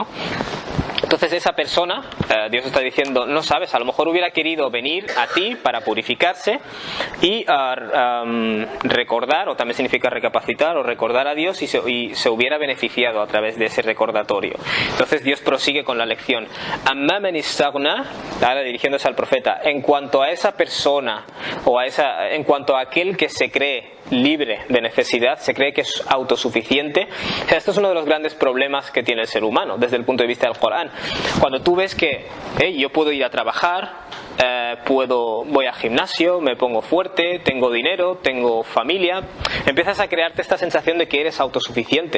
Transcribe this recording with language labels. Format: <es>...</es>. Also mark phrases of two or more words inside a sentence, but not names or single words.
<es>Entonces esa persona, Dios está diciendo, no sabes, a lo mejor hubiera querido venir a ti para purificarse y recordar, o también significa recapacitar o recordar a Dios, y se hubiera beneficiado a través de ese recordatorio. Entonces Dios prosigue con la lección.</es> <ar>أما من استغنى,</ar> <es>ahora dirigiéndose al profeta, en cuanto a esa persona o en cuanto a aquel que se cree libre de necesidad, se cree que es autosuficiente. O sea, esto es uno de los grandes problemas que tiene el ser humano desde el punto de vista del Corán. Cuando tú ves que yo puedo ir a trabajar, voy al gimnasio, me pongo fuerte, tengo dinero, tengo familia, empiezas a crearte esta sensación de que eres autosuficiente.</es>